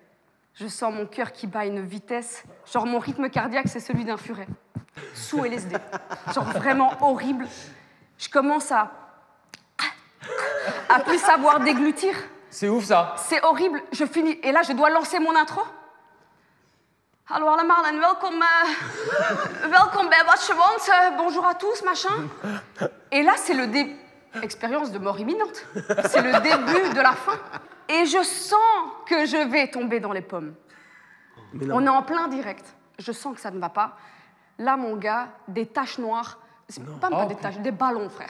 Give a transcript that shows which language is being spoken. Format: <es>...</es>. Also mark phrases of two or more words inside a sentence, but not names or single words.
<fr>Je sens mon cœur qui bat à une vitesse. Genre, mon rythme cardiaque, c'est celui d'un furet. Sous LSD. Genre, vraiment horrible. Je commence à plus savoir déglutir. C'est ouf, ça. C'est horrible. Je finis. Et là, je dois lancer mon intro.</fr> <nl>Hallo allemaal en welkom bij What You Want.</nl> <fr>Bonjour à tous, machin. Et là, c'est le début. Expérience de mort imminente. C'est le début de la fin. Et je sens que je vais tomber dans les pommes. On est en plein direct. Je sens que ça ne va pas. Là, mon gars, des taches noires. C'est pas des taches, des ballons, frère.</fr>